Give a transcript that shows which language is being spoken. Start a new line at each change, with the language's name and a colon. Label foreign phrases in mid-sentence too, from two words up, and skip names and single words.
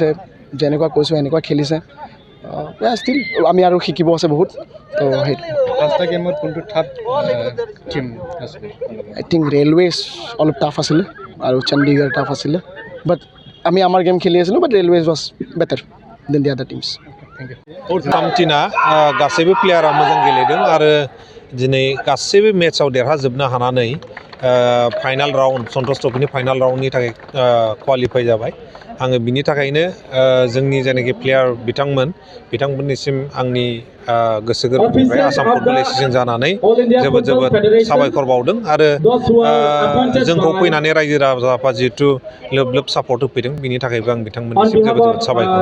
Assamese: যেনেকুৱা কৈছোঁ এনেকুৱা খেলিছে। ষ্টিল আমি আৰু শিকিব আছে বহুত। তো সেইটো 5টা গেমত কোনটো টাফ টিম আছিল?
English: I think
Assamese: ৰেলৱেজ অলপ টাফ আছিলে আৰু চণ্ডীগড় টাফ আছিলে বাট আমি আমাৰ গেম খেলি আছিলোঁ বাট
English: Railways was better than the other teams.
Bodo: आसाम टीमा गासैबो प्लेयारा मोजां गेलेदों आरो दिनै गासैबो मेट्सआव देरहाजोबनो हानानै
English: final round
Bodo: सन्टोष ट्रफिनि
English: final roundनि
Bodo: थाखाय क्वालिफाइ जाबाय। आङो बिनि थाखायनो जोंनि जायनाखि प्लेयार बिथांमोननिसिम आंनि गोसो गोरबोनिफ्राय आसाम फुटबल एसोसिएशन जानानै जोबोद साबायखर बावदों आरो जोंखौ फैनानै रायजो राजाफ्रा जिहेथु लोब सापर्ट होफैदों बिनि थाखायबो आं बिथांमोननिसिम जोबोद साबायखर।